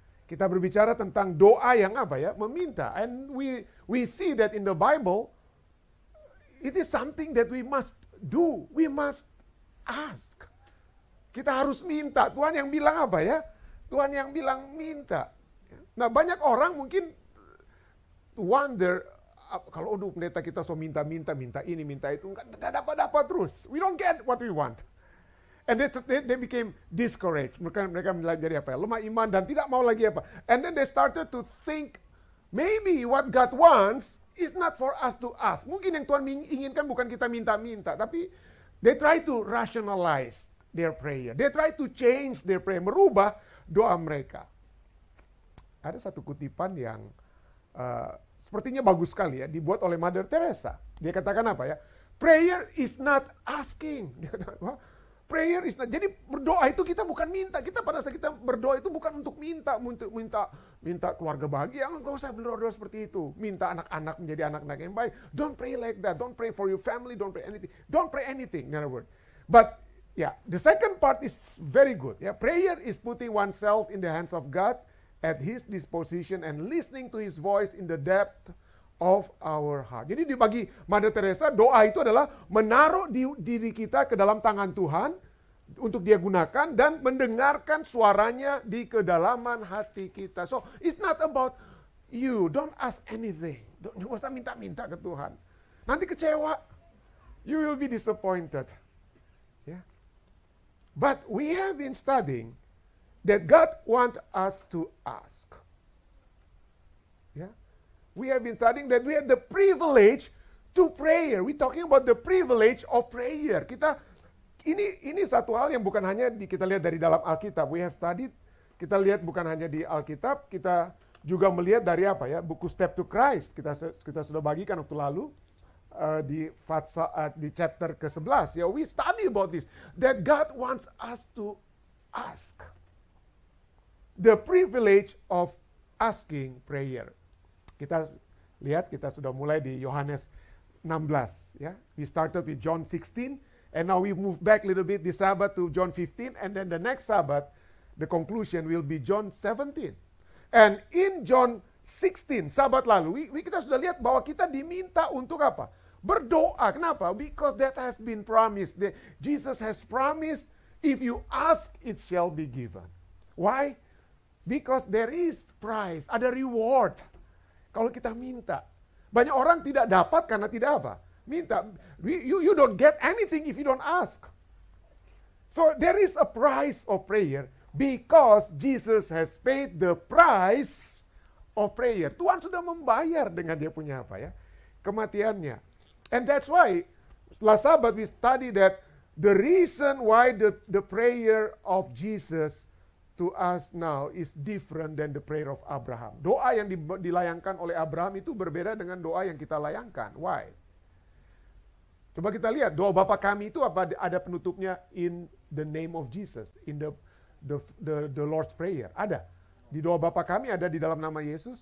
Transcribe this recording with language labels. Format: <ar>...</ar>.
<id>Kita berbicara tentang doa yang meminta.</id> <en>And we see that in the Bible, it is something that we must do. We must ask.</en> <id>Kita harus minta. Tuhan yang bilang Tuhan yang bilang minta. Nah, banyak orang mungkin wonder, kalau pendeta kita so minta ini, minta itu, nggak dapat terus.</id> <en>We don't get what we want. And they became discouraged.</en> <id>Mereka jadi lemah iman dan tidak mau lagi</id> <en>And then they started to think, maybe what God wants is not for us to ask.</en> <id>Mungkin yang Tuhan inginkan bukan kita minta-minta, tapi</id> <en>they try to rationalize their prayer. They try to change their prayer,</en> <id>merubah doa mereka. Ada satu kutipan yang sepertinya bagus sekali ya, dibuat oleh Mother Teresa. Dia katakan</id> <en>Prayer is not asking.</en> <id>Dia katakan,</id> <en>prayer is not.</en> <id>Jadi berdoa itu kita bukan minta. Kita pada saat kita berdoa itu bukan untuk minta keluarga bahagia. Enggak usah berdoa seperti itu. Minta anak-anak menjadi anak-anak yang baik.</id> <en>Don't pray like that. Don't pray for your family. Don't pray anything. Don't pray anything. In other words. But the second part is very good. Prayer is putting oneself in the hands of God at His disposition and listening to His voice in the depth of our heart.</en> <id>Jadi bagi Mother Teresa, doa itu adalah menaruh diri kita ke dalam tangan Tuhan untuk dia gunakan dan mendengarkan suaranya di kedalaman hati kita.</id> <en>So, it's not about you. Don't ask anything.</en> <id>Don't usah minta-minta ke Tuhan. Nanti kecewa.</id> <en>You will be disappointed. But we have been studying that God wants us to ask. We have been studying that we have the privilege to prayer. We talking about the privilege of prayer.</en> <id>Ini satu hal yang bukan hanya kita lihat dari dalam Alkitab.</id> <en>We have studied,</en> <id>kita lihat bukan hanya di Alkitab, kita juga melihat dari buku Step to Christ. Kita sudah bagikan waktu lalu di chapter ke-11.</id> <en>We study about this, that God wants us to ask. The privilege of asking prayer.</en> <id>Kita lihat, kita sudah mulai di Yohanes 16.</id> <en>We started with John 16, and now we move back a little bit this Sabbath to John 15, and then the next Sabbath, the conclusion will be John 17. And in John 16,</en> <id>Sabat lalu, kita sudah lihat bahwa kita diminta untuk apa? Berdoa. Kenapa?</id> <en>Because that has been promised. Jesus has promised, if you ask, it shall be given. Why? Because there is prize, ada reward.</en> <id>Kalau kita minta. Banyak orang tidak dapat karena tidak minta. You don't get anything if you don't ask. So there is a price of prayer because Jesus has paid the price of prayer. Tuhan sudah membayar dengan dia punya kematiannya.</id> <en>And that's why last Sabat we study that the reason why the prayer of Jesus to us now is different than the prayer of Abraham.</en> <id>Doa yang dilayangkan oleh Abraham itu berbeda dengan doa yang kita layangkan. Why? Coba kita lihat, doa Bapa kami itu ada penutupnya</id> <en>in the name of Jesus, in the Lord's Prayer.</en> <id>Ada. Di doa Bapa kami ada di dalam nama Yesus?</id>